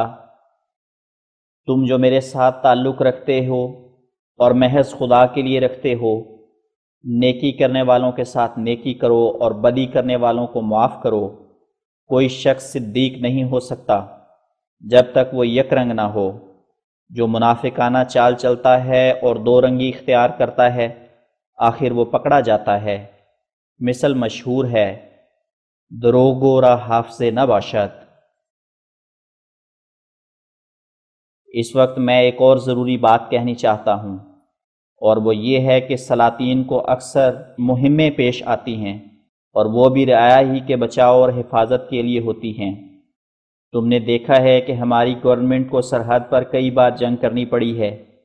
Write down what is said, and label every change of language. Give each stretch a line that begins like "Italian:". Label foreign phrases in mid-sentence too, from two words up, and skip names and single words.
Urdu: تم جو میرے ساتھ تعلق رکھتے ہو اور محض خدا کے لیے رکھتے ہو، نیکی کرنے والوں کے ساتھ نیکی کرو اور بدی کرنے والوں کو معاف کرو۔ کوئی شخص صدیق نہیں ہو سکتا جب تک وہ یک رنگ نہ ہو۔ جو منافقانہ چال چلتا ہے اور دو رنگی اختیار کرتا ہے، آخر وہ پکڑا جاتا ہے۔ مثل مشہور ہے،
Persian: دروغ را حافظ نباشد۔
Urdu: اس وقت میں ایک اور ضروری بات کہنی چاہتا ہوں، اور وہ یہ ہے کہ سلاطین کو اکثر مہمیں پیش آتی ہیں اور وہ بھی رعایا ہی کے بچاؤ اور حفاظت کے لیے ہوتی ہیں۔ تم نے دیکھا ہے کہ ہماری گورنمنٹ کو سرحد پر کئی بار جنگ کرنی پڑی ہے۔